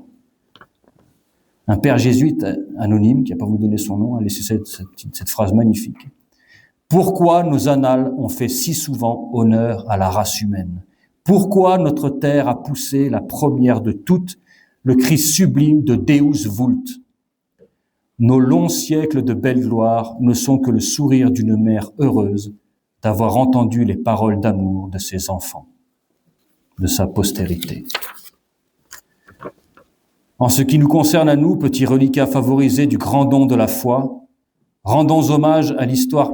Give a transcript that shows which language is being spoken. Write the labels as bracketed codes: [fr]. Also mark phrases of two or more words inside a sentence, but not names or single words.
[fr] Un père jésuite anonyme, qui n'a pas voulu donner son nom, a laissé cette phrase magnifique. Pourquoi nos annales ont fait si souvent honneur à la race humaine? Pourquoi notre terre a poussé la première de toutes le cri sublime de [la] Deus vult? [fr] Nos longs siècles de belle gloire ne sont que le sourire d'une mère heureuse d'avoir entendu les paroles d'amour de ses enfants, de sa postérité. En ce qui nous concerne à nous, petits reliquats favorisés du grand don de la foi, Rendons hommage à l'histoire